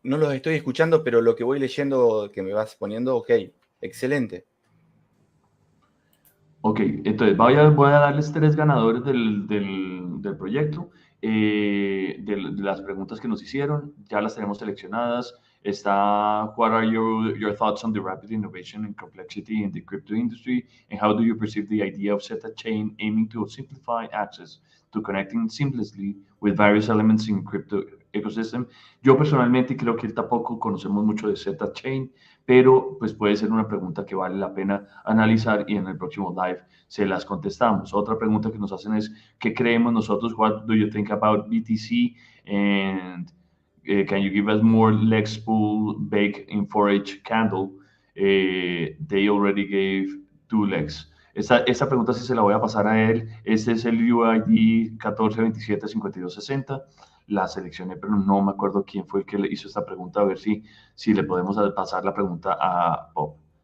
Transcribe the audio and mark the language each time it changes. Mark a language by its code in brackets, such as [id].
[es] No los estoy escuchando, pero lo que voy leyendo que me vas poniendo, ok, excelente. Ok, entonces voy a darles tres ganadores del proyecto, de las preguntas que nos hicieron, ya las tenemos seleccionadas. [en] Está, what are your thoughts on the rapid innovation and complexity in the crypto industry, and how do you perceive the idea of Zeta Chain aiming to simplify access to connecting seamlessly with various elements in crypto ecosystem? [es] Yo personalmente creo que tampoco conocemos mucho de Zeta Chain, pero pues puede ser una pregunta que vale la pena analizar y en el próximo live se las contestamos. Otra pregunta que nos hacen es, ¿qué creemos nosotros? [en] What do you think about BTC? And can you give us more legs pull bake in 4H candle? They already gave 2 legs. [es] Esta pregunta sí se la voy a pasar a él. Este es el UID 14275260. La seleccioné, pero no me acuerdo quién fue el que le hizo esta pregunta, a ver si le podemos pasar la pregunta a Bob.